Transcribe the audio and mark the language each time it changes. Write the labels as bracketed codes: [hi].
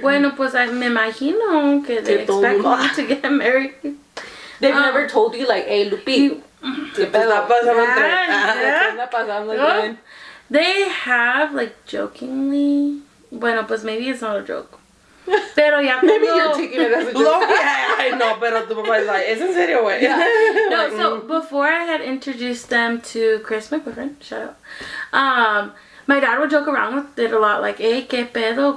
[es] Bueno, pues me imagino que [en] they expect me to get married. They've never told you like, hey, Lupe, [es] ¿qué pedo? ¿Qué está pasando? [en] They have, like, jokingly. [es] Bueno, pues [en] maybe it's not a joke. [es] Pero ya [en] maybe you're taking it as a joke. I know, [es] pero tu papá es like, ¿es en serio, güey? [en] No, so before I had introduced them to Chris, my boyfriend, shout out. My dad would joke around with it a lot, like, hey, [es] ¿qué pedo?